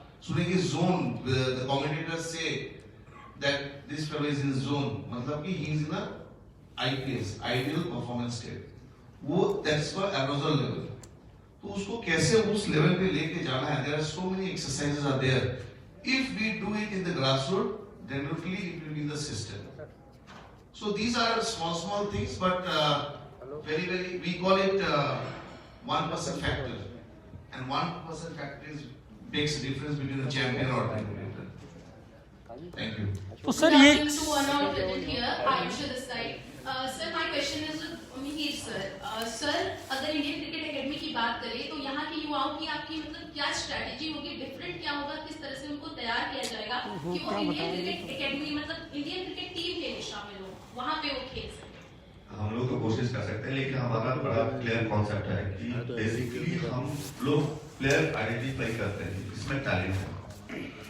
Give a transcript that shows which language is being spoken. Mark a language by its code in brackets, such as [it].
[hi] सुनेंगे [en] zone, the commentators say that this fellow is in zone, [hi] मतलब कि [en] he is in a IPS, ideal performance state. वो that's for arousal level. [hi] तो उसको कैसे उस level पे लेके जाना है? [en] There are so many exercises are there. If we do it in the grassroots, definitely it will be in the system. So these are small things, but very we call it 1% factor, and 1% factor makes a difference between a champion or a competitor. Thank you. [hi] तो sir ये [en] to one out with it here, Ayusha this side. Sir, my question is with Mihir sir. [hi] Sir, अगर Indian cricket academy की बात करें तो यहाँ के युवाओं की आपकी मतलब क्या स्ट्रैटेजी होगी, डिफरेंट क्या होगा किस तरह से उनको तैयार किया जाएगा कि वो इंडियन क्रिकेट एकेडमी मतलब इंडियन क्रिकेट टीम के लिए शामिल हो, वहाँ पे वो खेल सके? हम लोग तो कोशिश कर सकते हैं, लेकिन हमारा बड़ा क्लियर कॉन्सेप्ट है कि बेसिकली हम लोग प्लेयर आइडेंटिफाई करते हैं इसमें टैलेंट है।